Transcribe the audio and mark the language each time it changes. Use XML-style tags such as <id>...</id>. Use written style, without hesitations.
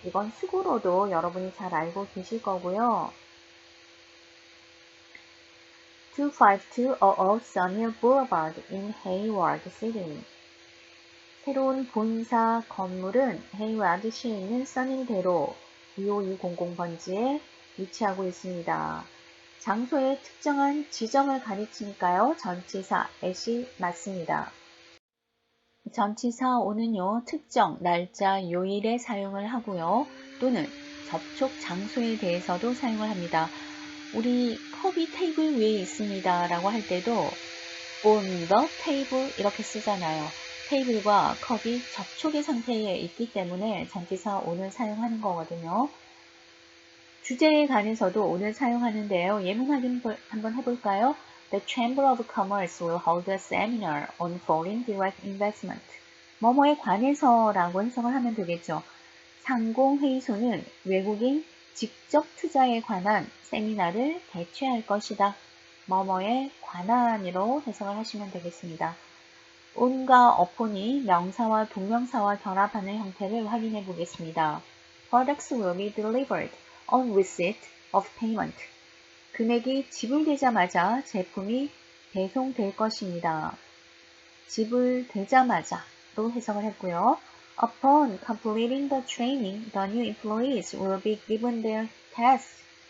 <ko>이건 수구로도 여러분이 잘 알고 계실 거고요.</ko> <en>25200 Sunny Boulevard in Hayward City.</en> <ko>새로운 본사 건물은 헤이와드시에 있는 써닝대로 25200번지에 위치하고 있습니다. 장소의 특정한 지점을 가리키니까요. 전치사 at이 맞습니다. 전치사 on은요. 특정 날짜, 요일에 사용을 하고요. 또는 접촉 장소에 대해서도 사용을 합니다. 우리 컵이 테이블 위에 있습니다 라고 할 때도</ko> <en>on the table</en> <ko>이렇게 쓰잖아요. 테이블과 컵이 접촉의 상태에 있기 때문에 전치사 on을 사용하는 거거든요. 주제에 관해서도 on을 사용하는데요. 예문 확인 한번 해볼까요?</ko> <en>The Chamber of Commerce will hold a seminar on foreign direct investment.</en> <ko>뭐뭐에 관해서라고 해석을 하면 되겠죠. 상공회의소는 외국인 직접 투자에 관한 세미나를 개최할 것이다. 뭐뭐에 관한으로 해석을 하시면 되겠습니다. on과 upon이 명사와 동명사와 결합하는 형태를 확인해 보겠습니다.</ko> <en>Products will be delivered on receipt of payment.</en> <ko>금액이 지불되자마자 제품이 배송될 것입니다. 지불되자마자로 해석을 했고요.</ko> <en>Upon completing the training, the new employees will be given their tasks.</en>